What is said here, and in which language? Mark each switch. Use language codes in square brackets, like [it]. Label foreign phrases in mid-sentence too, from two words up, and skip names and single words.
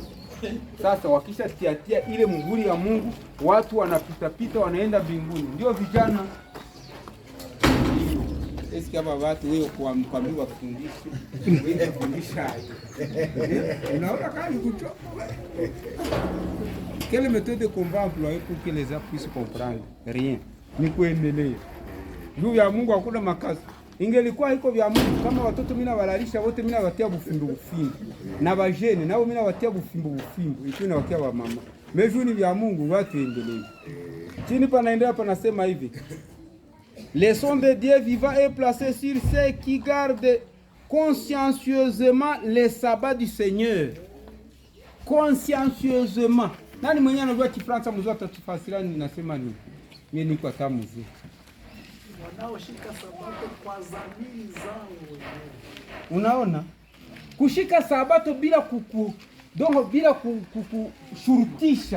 [sw] Sasa wakisha tiatia ile muhuri ya Mungu, watu wanapita wanaenda mbinguni. Ndio vijana. Esi kama watu wewe kuambiwa kufundisha. Wewe kufundisha. Unaona kani kuchoka wewe. [fr] Quelle méthode qu'on va employer pour que les gens puissent comprendre? Rien. [sw] Ni kuendelea. Juu ya Mungu hakuna makazi. Ingelikuwa iko vya Mungu kama watoto mimi nawalalisha wote mimi nawatia bufimbo. Na bajene nao mimi nawatia bufimbo. Ikiwa nawatia wa mama. Mevuni vya Mungu watu endelee. Chini panaendelea panasema hivi. [fr] Les sons de Dieu vivant est placé sur ceux qui gardent consciencieusement les sabbats du Seigneur. Consciencieusement. [sw] Nani mwenye anajua Kifaransa mzuri atatufasiria ninasema nini? Mimi niko hata mzuri. Wanaoshika sabato kwa dhamiri zao wenyewe. Unaona? Kushika sabato bila bila kushurutisha.